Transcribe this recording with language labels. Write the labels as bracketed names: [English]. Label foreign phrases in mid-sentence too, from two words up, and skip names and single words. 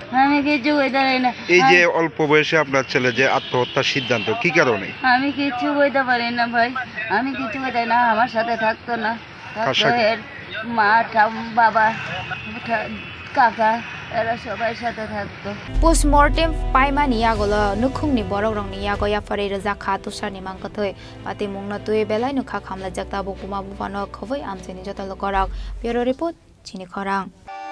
[Bangla] এই যে অল্প বয়সে আপনার ছেলে যে আত্মহত্যার সিদ্ধান্ত কি কারণে আমি কিছু কইতে পারি না ভাই আমি কিছু কইতে না আমার সাথে থাকতো না মা বাবা কাকা এরা সবাই সাথে থাকতো [Kok Borok] পোস্টমর্টেম পাইমানি ইয়াগলো নুখুংনি borok rongni yago yafari raja kha tusani mangkathoi pati mungna tuye belai nukha khamla jakta bukuma bufano khowai amcheni jotalo korok bureau report chini khorang